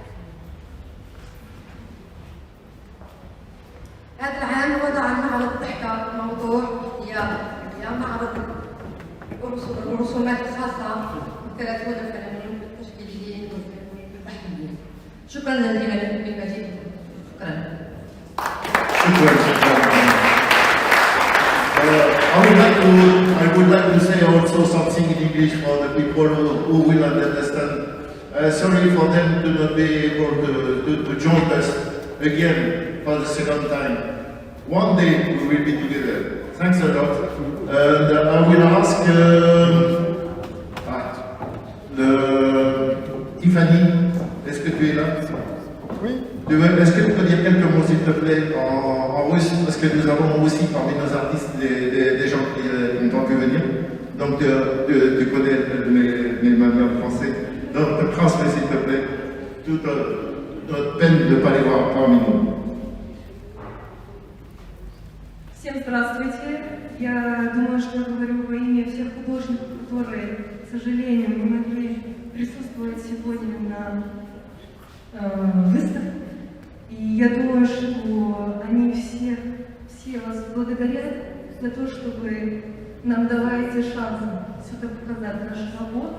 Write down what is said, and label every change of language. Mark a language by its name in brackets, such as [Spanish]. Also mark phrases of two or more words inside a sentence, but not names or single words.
[Arabic] هذا العام وضع المعرض تحت موضوع يا معرض الرسومات الخاصة ب30 فنانين تشكيليين وبحريين. شكرا جزيلا للمجيء. شكرا. [English] I would like to say also something in English for the people who will understand. Sorry for them to not be able to join us again for the second time. One day we will be together. Thanks a lot. And I will ask Tiffany, [French] est-ce que tu es là? Oui. Est-ce que tu peux dire quelques mots, s'il te plaît, en russe? Parce que nous avons aussi parmi nos artistes des gens qui n'ont pas pu venir. Donc, tu connais mes manières en français. Donc, transmets, s'il te plaît, toute notre peine de ne pas les voir parmi nous. [Russian] Всем здравствуйте. Я думаю, что я говорю во имя всех художников, которые, к сожалению, не могли присутствовать сегодня на выставке. И я думаю, что они все вас благодарят за то, что вы нам даваете шанс сюда показать наши работы.